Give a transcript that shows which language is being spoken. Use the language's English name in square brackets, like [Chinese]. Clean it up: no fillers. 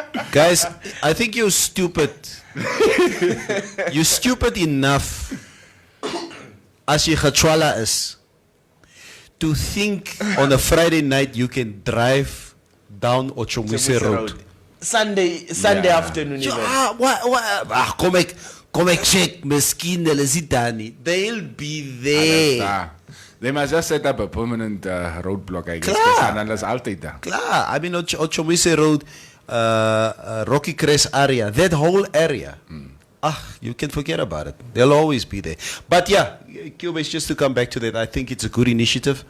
[English] Guys, I think you're stupid. You're stupid enough [Afrikaans] as jy [English] Gachwala is to think on a Friday night you can drive down Ochomwise Road. Sunday afternoon even. [Afrikaans] Kom ek check, miskien hulle is nie daar nie. [English] They'll be there. They must just set up a permanent roadblock, I guess. And that's [Afrikaans] altyd daar. Klaar, [English] I mean Ochomwise Road, Rocky Crest area, that whole area. You can forget about it. They'll always be there. But yeah, Cubase, just to come back to that, I think it's a good initiative.